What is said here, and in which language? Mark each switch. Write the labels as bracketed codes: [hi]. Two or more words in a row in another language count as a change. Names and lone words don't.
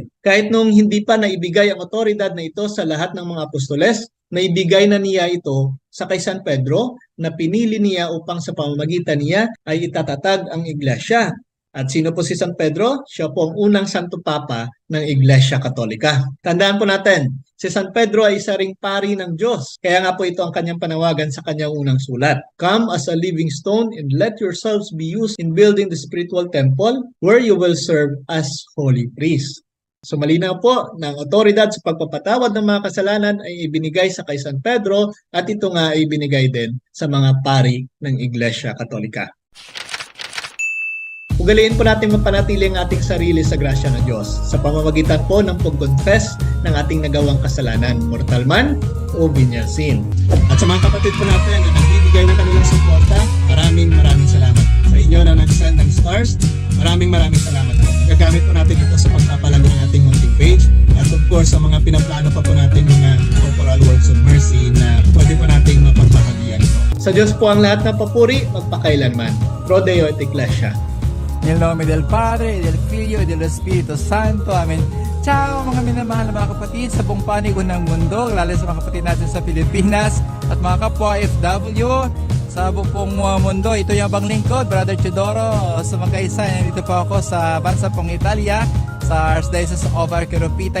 [tl] Kahit nung hindi pa naibigay ang otoridad na ito sa lahat ng mga apostoles, naibigay na niya ito sa kay San Pedro na pinili niya upang sa pamamagitan niya ay itatatag ang iglesia. At sino po si San Pedro? Siya po ang unang Santo Papa ng Iglesia Katolika. Tandaan po natin, si San Pedro ay isa ring pari ng Diyos. Kaya nga po ito ang kanyang panawagan sa kanyang unang sulat. [en] Come as a living stone and let yourselves be used in building the spiritual temple where you will serve as holy priests. [tl] So malinaw po na ang otoridad sa pagpapatawad ng mga kasalanan ay ibinigay sa kay San Pedro at ito nga ay ibinigay din sa mga pari ng Iglesia Katolika. Ugaliin po natin mapanatili ang ating sarili sa grasya ng Diyos sa pamamagitan po ng pag-confess ng ating nagawang kasalanan, mortal man o [en] venial sin. [tl] At sa mga kapatid po natin na nagbibigay ng kanilang suporta, maraming salamat. Sa inyo na nag-send ng stars, maraming salamat po. Gagamit po natin ito sa pagpapalago ng ating munting page at [en] of course [tl] sa mga pinaplano pa po natin mga [en] corporal works of mercy [tl] na pwede po nating mapagbahagian ito. Sa Diyos po ang lahat ng papuri, magpakailanman. [la] Pro Deo et Ecclesia. [it] Nel nome del Padre, del Figlio, e dello Spirito Santo. Amen. [tl] Ciao mga minamahal na mga kapatid sa buong panig ng mundo, lalo sa mga kapatid natin sa Pilipinas at mga kapwa FW sa buong mundo. Ito yung abang lingkod, Brother Chidoro. Sa magkaisa, nandito po ako sa bansa pong Italia, sa Archdiocese of Arqueropita.